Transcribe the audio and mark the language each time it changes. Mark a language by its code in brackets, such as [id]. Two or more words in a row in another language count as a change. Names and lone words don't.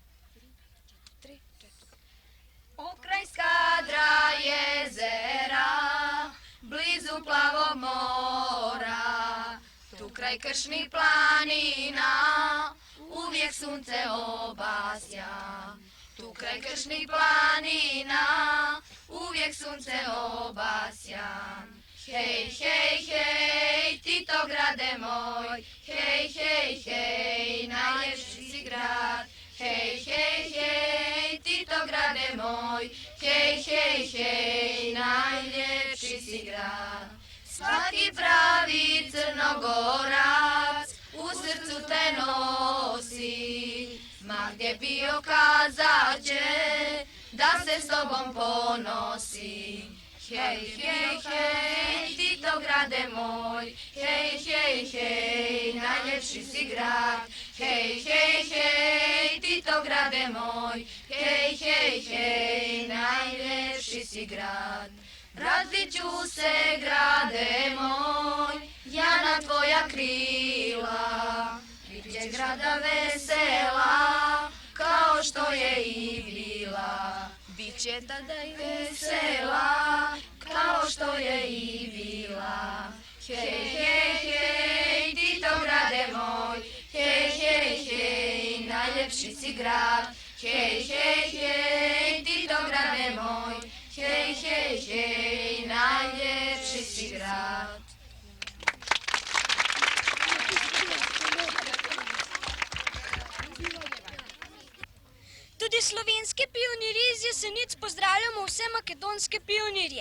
[sr] Ukrajska jezera, blizu plavog mora, tu kraj kršnih planina, uvijek sunce obasja. Tu kraj kršnih planina, uvijek sunce obasja. Hej, hej, hej, Titograde moj, hej, hej, hej, najljepši si grad. Hej, hej, hej, Titograde moj, hej, hej, hej, najljepši si grad. Svaki pravi Crnogorac u srcu te nosi, ma gdje bio kazat će da se s tobom ponosi. Hej, hej, hej, Titograde moj, hej, hej, hej, najljepši si grad. Hej, hej, hej, Titograde moj, hej, hej, hej, najljepši si grad. Vratit ću se, grade moj, ja na tvoja krila, bit će grada vesela, kao što je i bila. Biće tada i vesela, kao što je i bila. Hej, hej, hej, Titograde moj, hej, hej, hej, najljepši si grad. Hej, hej, hej, Titograde moj, hej, hej, hej, najljepši si grad. [sl] Tudi slovenske pionirje iz Jesenic pozdravljamo vse makedonske pionirje.